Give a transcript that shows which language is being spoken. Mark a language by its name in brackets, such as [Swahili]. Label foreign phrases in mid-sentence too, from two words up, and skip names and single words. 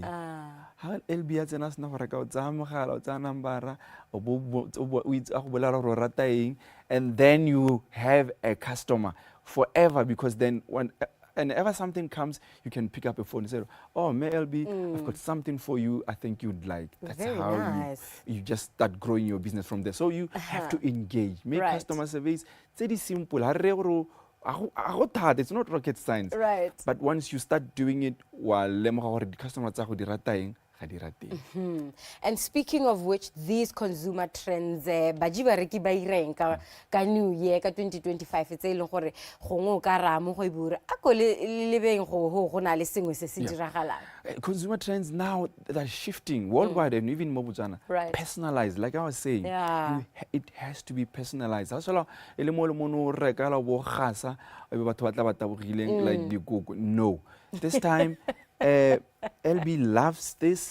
[English] How LB has na and then you have a customer forever, because then whenever something comes, you can pick up a phone and say, oh, May LB, I've got something for you I think you'd like. That's Very how nice. you just start growing your business from there. So you have to engage. Make Right. customer surveys. It's very simple. It's not rocket science. Right. But once you start doing it, while the customer [Tswana] ga di rateng. [English] And speaking of which, these consumer trends, [Tswana] baji ba reki ba ireng ka [English] new year [Tswana] ka 2025 tse leng gore gongwe ka ra mo go ibura a ko le beng go na le sengwe se se diragalang. [English] Consumer trends now that are shifting worldwide and even mo Botswana. Right. Personalized, like I was saying. Yeah. It has to be personalized. Like the Google. No. This time, LB loves this.